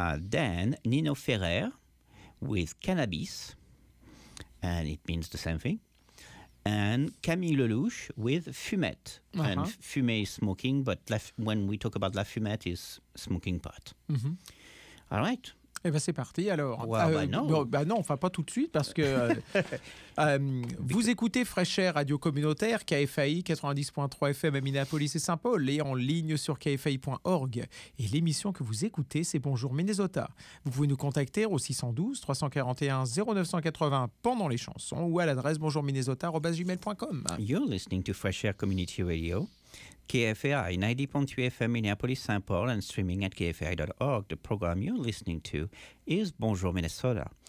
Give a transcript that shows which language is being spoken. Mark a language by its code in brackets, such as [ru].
[en] Then Nino Ferrer with Cannabis, and it means the same thing. And Camille Lelouch with Fumette. And fumée is smoking, but when we talk about la fumette, is smoking pot. All right. [fr] Eh bien, c'est parti, alors. Non, pas tout de suite, parce que vous écoutez Fresh Air Radio Communautaire, KFAI 90.3 FM à Minneapolis et Saint-Paul, et en ligne sur KFAI.org. Et l'émission que vous écoutez, c'est Bonjour Minnesota. Vous pouvez nous contacter au 612-341-0980 pendant les chansons ou à l'adresse bonjourminnesota@gmail.com. [en] You're listening to Fresh Air Community Radio. KFAI 90.3 FM Minneapolis Saint Paul and streaming at KFAI.org. The program you're listening to is Bonjour Minnesota.